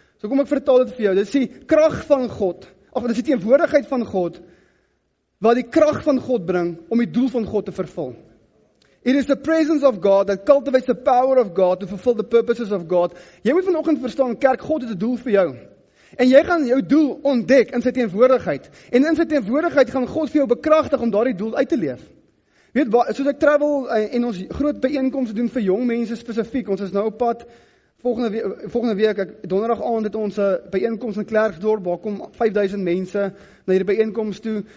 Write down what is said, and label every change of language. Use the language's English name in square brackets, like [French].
[Afrikaans] So kom ek vertaal dit vir jou. Dit is die krag van God, of dit is die teenwoordigheid van God, wat die krag van God bring om die doel van God te vervul. [English] It is the presence of God that cultivates the power of God to fulfill the purposes of God. [Afrikaans] Jy moet vanoggend verstaan, kerk, God het 'n doel vir jou. En jy gaan jou doel ontdek in sy teenwoordigheid. En in sy teenwoordigheid gaan God vir jou bekragtig om daardie doel uit te leef. Weet, soos ek travel en ons groot byeenkomste doen vir jong mense spesifiek, ons is nou op pad, volgende week, donderdag aand het ons 'n byeenkoms in Klerksdorp, waar kom 5000 mense na hierdie byeenkoms toe.